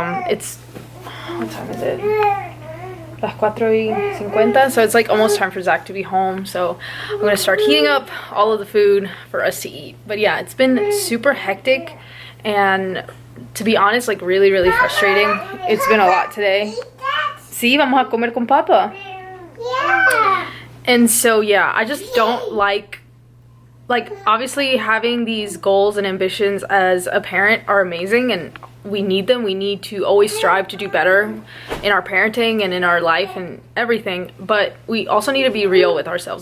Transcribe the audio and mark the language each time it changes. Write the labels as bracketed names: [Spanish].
[English] It's, what time is it? Las 4:50, so it's like almost time for Zach to be home. So I'm gonna start heating up all of the food for us to eat. But yeah, it's been super hectic, and to be honest, like really, really frustrating. It's been a lot today. [Spanish] Sí, vamos a comer con papa. [English] Yeah. And so yeah, I just don't like obviously having these goals and ambitions as a parent are amazing, and we need them. We need to always strive to do better in our parenting and in our life and everything, but we also need to be real with ourselves.